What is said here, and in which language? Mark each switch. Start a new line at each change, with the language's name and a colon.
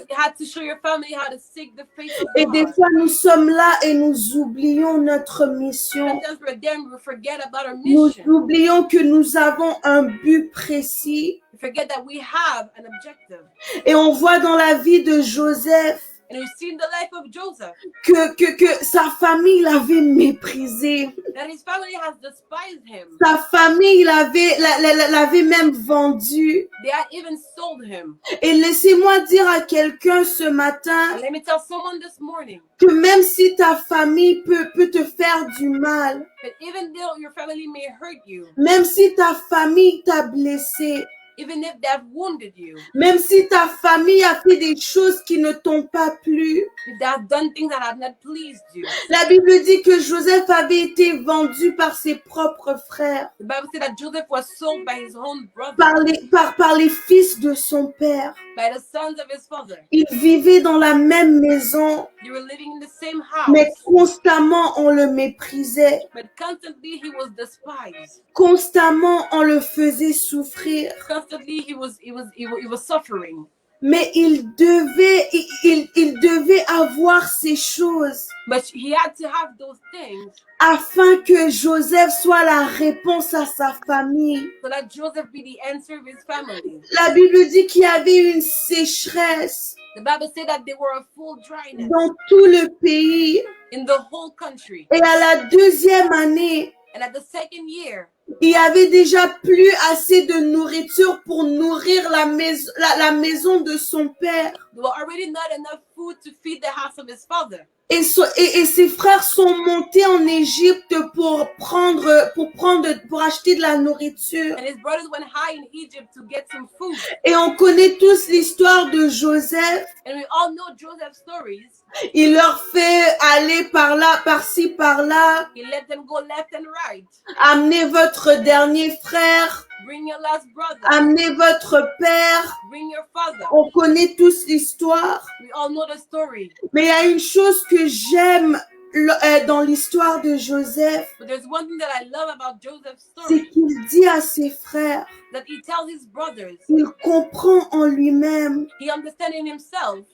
English: Because you had to show your family how to seek the face of
French: Et des
English: God.
French: fois, nous sommes là et nous oublions notre mission.
English: Sometimes we're there and we forget about our
French: Nous
English: mission.
French: oublions que nous avons un but précis.
English: We forget that we have an objective.
French: Et on voit dans la vie de Joseph
English: And we've seen the life of Joseph,
French: que sa famille l'avait méprisé.
English: that his family has despised him.
French: Sa famille l'avait même vendu.
English: They had even sold him.
French: Et laissez-moi dire à quelqu'un ce matin
English: And let me tell someone this morning
French: que même si ta famille peut te faire du mal,
English: that even though your family may hurt you,
French: même si ta famille t'a blessé,
English: even if they have wounded you,
French: même si ta famille a fait des choses qui ne t'ont pas plu.
English: if they have done things that have not pleased you.
French: La Bible dit que Joseph avait été vendu par ses propres frères,
English: The Bible said that Joseph was sold by his own brother,
French: par les fils de son père.
English: by the sons of his father.
French: Ils vivaient dans la même maison,
English: They were living in the same house,
French: mais constamment on le méprisait.
English: but constantly he was despised.
French: Constamment on le faisait souffrir.
English: Constantly he was suffering.
French: Mais il devait avoir ces choses
English: But he had to have those things
French: afin que Joseph soit la réponse à sa famille.
English: so that Joseph be the answer of his family.
French: La Bible dit qu'il y avait une sécheresse
English: The Bible said that they were a full dryness
French: dans tout le pays.
English: in the whole country.
French: Et à la deuxième année,
English: And at the second year,
French: il y avait déjà plus assez de nourriture pour nourrir la maison de son père.
English: there were already not enough food to feed the house of his father.
French: Et ses frères sont montés en Égypte pour acheter de la nourriture.
English: And his brothers went high in Egypt to get some food.
French: Et on connaît tous l'histoire de Joseph.
English: And we all know Joseph's stories.
French: Il leur fait aller par là, par-ci, par-là.
English: He let them go left and right.
French: Amenez votre dernier frère.
English: Bring your last brother.
French: Amenez votre père.
English: Bring your father.
French: On connaît tous l'histoire.
English: We all know the story.
French: Mais il y a une chose que j'aime dans l'histoire de Joseph,
English: But there's one thing that I love about Joseph's
French: c'est
English: story,
French: qu'il dit à ses frères,
English: that he tells his brothers,
French: il comprend en lui-même
English: he understands in himself